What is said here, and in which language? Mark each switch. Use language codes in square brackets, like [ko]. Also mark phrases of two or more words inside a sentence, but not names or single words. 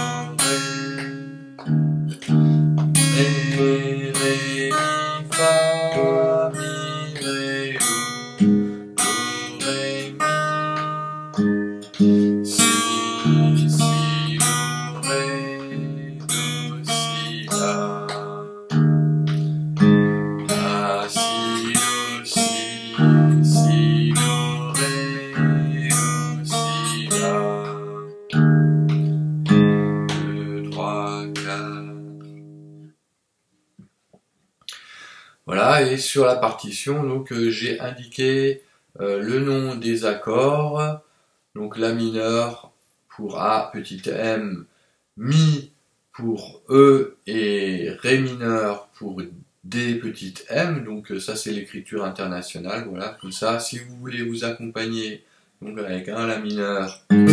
[fr] Do, Ré, Ré, Mi, Fa, Mi, Ré, Do, Do, Ré, Mi, Si, Si, Do, Ré, Do, Si, La, La, Si, Do, Si, Si, Do, Ré, Do, Si, La, 2, 3, 4. Voilà, et sur la partition, donc j'ai indiqué le nom des accords, donc La mineur pour A petit m, Mi pour E et Ré mineur pour D petit m, donc ça c'est l'écriture internationale, voilà, comme ça, si vous voulez vous accompagner donc avec un La mineur,